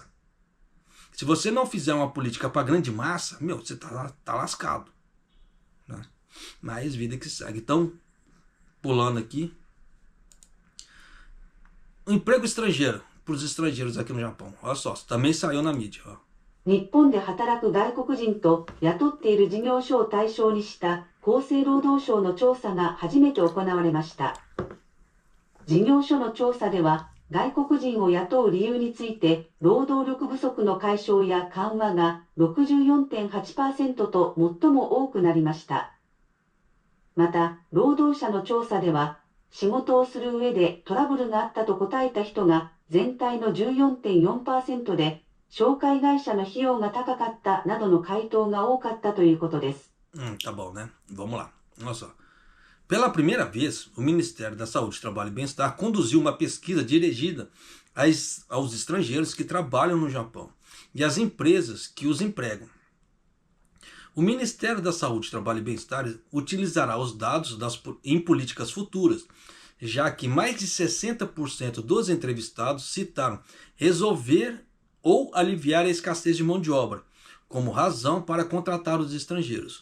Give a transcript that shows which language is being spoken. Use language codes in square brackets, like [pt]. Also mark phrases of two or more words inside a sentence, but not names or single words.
[pt] Se você não fizer uma política para a grande massa, você tá lascado. Né? Mas vida que segue. Então, pulando aqui. O emprego estrangeiro, para os estrangeiros aqui no Japão. Olha só, também saiu na mídia. Ó. [ja] 日本で働く外国人と雇っている事業所を対象にした厚生労働省の調査が初めて行われました。事業所の調査では、外国人を雇う理由について、労働力不足の解消や緩和が 64.8% と最も多くなりました。また、労働者の調査では、仕事をする上でトラブルがあったと答えた人が全体の 14.4% で、紹介会社の費用が高かったなどの回答が多かったということです。 [pt] Tá bom, né? Vamos lá. Olha só. Pela primeira vez, o Ministério da Saúde, Trabalho e Bem-Estar conduziu uma pesquisa dirigida aos estrangeiros que trabalham no Japão e às empresas que os empregam. O Ministério da Saúde, Trabalho e Bem-Estar utilizará os dados em políticas futuras, já que mais de 60% dos entrevistados citaram resolver ou aliviar a escassez de mão de obra como razão para contratar os estrangeiros.